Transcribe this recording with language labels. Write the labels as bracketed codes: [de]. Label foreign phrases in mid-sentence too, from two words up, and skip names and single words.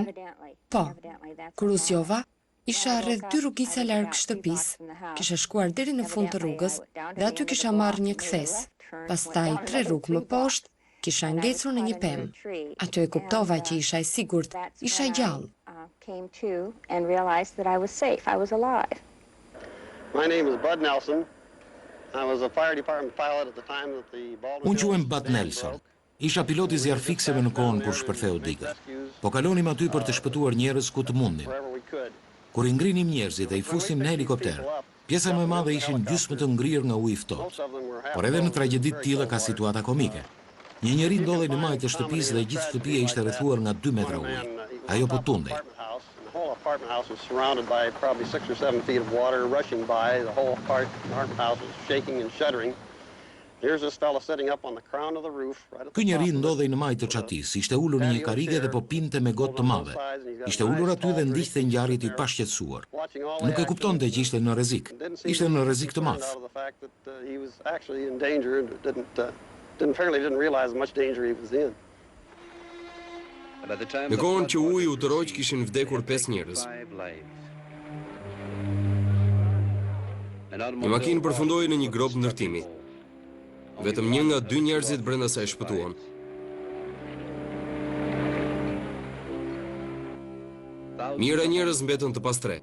[sq] Po, kur u zgjova, isha rreth 2 rrugica larg shtëpisë, kisha shkuar deri në fund të rrugës dhe aty kisha marrë një kthes. Pastaj 3 rrugë më poshtë, kisha ngecur në një pemë. Aty e kuptova që isha e sigurt, isha gjallë. [en] My name is Bud Nelson. I was a fire department pilot at the time that the Baldwin. [sq] Unë quhem Bud Nelson. Isha pilot i zjarfikseve në kohën kur shpërtheu diga. Po kalonim aty për të shpëtuar njerëz ku të mundnim. Kur I ngrinim njerëzit dhe I fusim në helikopter, pjesa më e madhe ishin gjysmë të ngrirë nga ujë I ftohtë. Por edhe në tragjedi të tilla ka situata komike. Një njeri ndodhej në majtë të shtëpisë dhe gjithë shtëpia ishte rrethuar nga 2 metra ujë. Ajo po tundej. [en] The whole apartment house was surrounded by probably 6 or 7 feet of water rushing by. The whole apartment house was shaking and shuddering. Here's this fella sitting up on the crown of the roof. [sq] Ky njeri ndodhej në majtë të çatisë, ishte ulur në një karrige dhe po pinte me gotë të madhe. Ishte ulur aty dhe ndiqte ngjarjet I pashqetësuar. Nuk e kuptonte që ishte në rrezik. Ishte në rrezik të madh. [en] Didn't realize how much danger he was in. [sq] Në kohën që uji u tërhoq kishin vdekur 5 njerëz. Një makinë përfundoi në një grop ndërtimi. Vetëm 1 nga 2 njerëzit brenda saj shpëtuan. Mijëra njerëz mbetën të pastre.